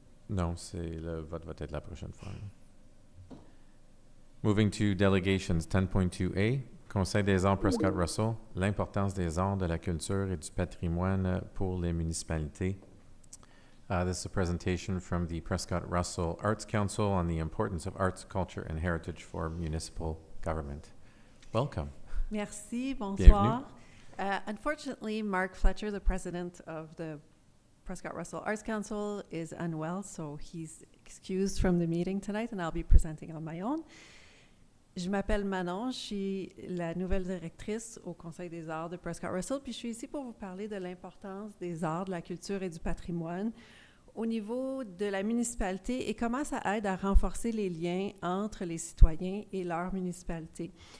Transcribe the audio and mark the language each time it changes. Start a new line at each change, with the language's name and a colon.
French: Non, c'est le vote va être la prochaine fois.
English: Moving to delegations,
French: 10.2A, Conseil des arts Prescott-Russell, l'importance des arts, de la culture et du patrimoine pour les municipalités.
English: This is a presentation from the Prescott-Russell Arts Council on the importance of arts, culture, and heritage for municipal government. Welcome.
French: Merci, bonsoir. Bienvenue.
English: Unfortunately, Mark Fletcher, the president of the Prescott-Russell Arts Council, is unwell, so he's excused from the meeting tonight, and I'll be presenting on my own.
French: Je m'appelle Manon, je suis la nouvelle directrice au Conseil des arts de Prescott-Russell, puis je suis ici pour vous parler de l'importance des arts, de la culture et du patrimoine au niveau de la municipalité et comment ça aide à renforcer les liens entre les citoyens et leur municipalité.